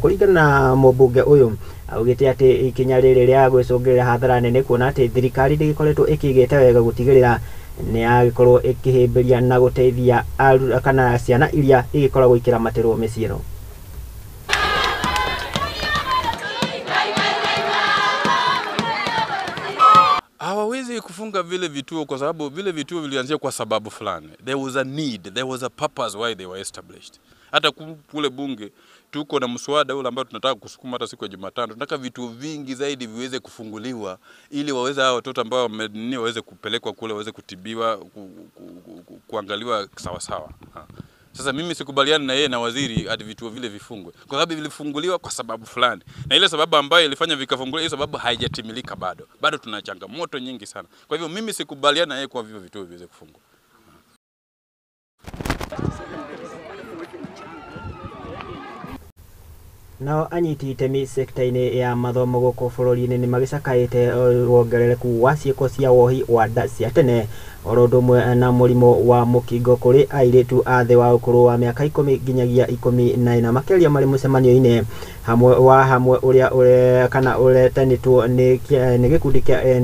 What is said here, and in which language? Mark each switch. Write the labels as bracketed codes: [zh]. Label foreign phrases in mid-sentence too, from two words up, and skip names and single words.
[ki] Kũringana na mũmbunge ũyũ augĩte atĩ ikinya rĩrĩ rĩa gwĩcũngĩrĩra hathara nene kuona atĩ thirikari ndĩgĩkoretwo ĩkĩigĩte wega gũtigĩrĩra nĩ yagĩkorwo ĩkĩhĩmbĩria na gũteithia kana ciana iria igĩkoragwo ikĩramatĩrwo mĩciĩ ĩno. [sw] Hawawezi kufunga vile vituo kwa sababu vile vituo vilianzia kwa sababu fulani. [en] There was a need, there was a purpose why they were established. [sw] Hata kule bunge tuko na mswada ule ambao tunataka kusukuma hata siku ya Jumatano. Tunataka vituo vingi zaidi viweze kufunguliwa ili waweze hao watoto ambao waweze kupelekwa kule waweze kutibiwa, kuangaliwa sawa sawa. Sasa mimi sikubaliana na yeye na waziri hadi vituo vile vifungwe. Kwa sababu vilifunguliwa kwa sababu fulani. Na ile sababu ambayo ilifanya vikafunguliwa hiyo sababu haijatimilika bado. Bado tuna changamoto nyingi sana. Kwa hivyo mimi sikubaliana na yeye kwa hivyo vituo viweze kufungwa. [ki] Nao anyiti itemi sekta-inĩ ya mathomo gũkũ bũrũri-inĩ nĩ magĩcakaĩte wongerereku wa ciĩko cia wohi wa nda cia tene orodumwe na murimo wa mukingo kuri airetu athe wa ukuru wa miaka 10 nginyagia 14 makeria mari mucemanio-ine hamwe uria kana uretanitwo ni gikundi kia